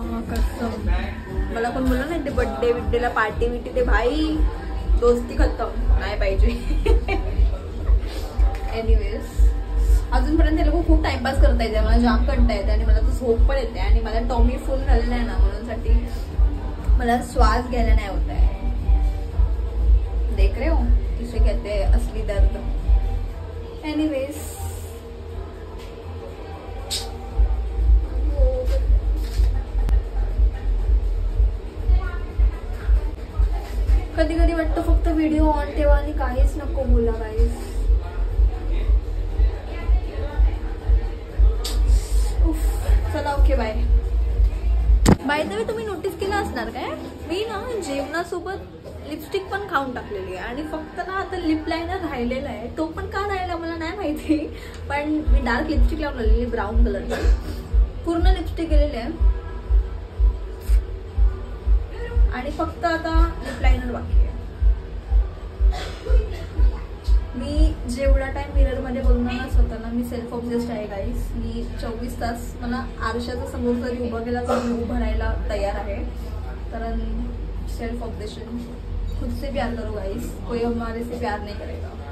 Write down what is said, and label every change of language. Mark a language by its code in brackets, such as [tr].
[mr] कसं मला कोण बोललं नाही ते बड्डे बिड्डेला पार्टी बिटी, ते भाई दोस्ती खतम नाही पाहिजे. एनिवेज अजूनपर्यंत हे लोक खूप टाइमपास करता येते, मला जाम कंटाळा येते आणि मला तर झोप पण येते आणि मला टॉमी फुल झालेला आहे ना, म्हणून साठी मला श्वास घ्यायला नाही होत आहे. [hi] देख रहे हो किसे कहते हैं असली दर्द. [mr] एनीवेज कधी कधी वाटतं फक्त व्हिडिओ ऑन ठेवा आणि काहीच नको बोला गाईस. चला okay bye. By the way तुम्ही नोटीस केलं असणार काय, मी ना जेवणासोबत लिपस्टिक पण खाऊन टाकलेली आहे आणि फक्त ना आता लिप लायनर राहिलेला आहे. तो पण का राहिला मला नाही माहिती, पण मी डार्क लिपस्टिक लावून आलेली ब्राऊन कलरची. पूर्ण लिपस्टिक गेलेली आहे आणि फक्त आता लिप लायनर बाकी आहे. मी जेवढा टाइम मिरर मध्ये बघणार ना स्वतःला, मी सेल्फ ऑब्सेस्ड आहे गाईस. मी 24 तास मला आरशाच्या समोर जरी उभं केला तर मी उभं राहायला तयार आहे, कारण सेल्फ ऑब्सेशन. [hi] खुद से प्यार करो गाइस, कोई हमारे से प्यार नहीं करेगा.